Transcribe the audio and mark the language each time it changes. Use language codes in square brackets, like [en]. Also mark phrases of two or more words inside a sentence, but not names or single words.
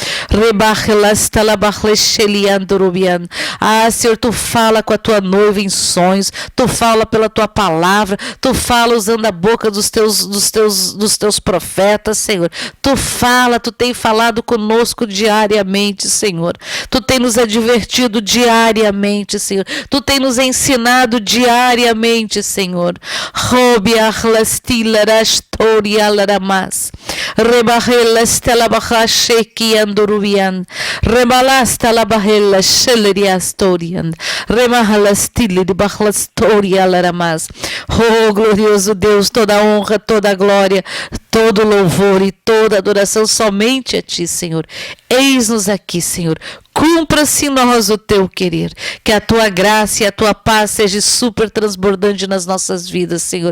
[pt] Ah, Senhor, tu fala com a tua noiva em sonhos, tu fala pela tua palavra, tu fala usando a boca dos teus profetas, Senhor. Tu fala, tu tem falado conosco diariamente, Senhor. Tu tem nos advertido diariamente, Senhor. Tu tem nos ensinado diariamente, Senhor. Robi ahlastila rastoria laramas. Rebahela stela bahasheki anduruvian. Rebalasta la bahela sheleria storian. Remahalastili de bahlastoria laramas. Oh, glorioso Deus, toda honra, toda glória, todo louvor e toda adoração somente a ti, Senhor. Eis-nos aqui, Senhor. Cumpra-se em nós o teu querer. Que a tua graça e a tua paz seja super transbordante nas nossas vidas, Senhor.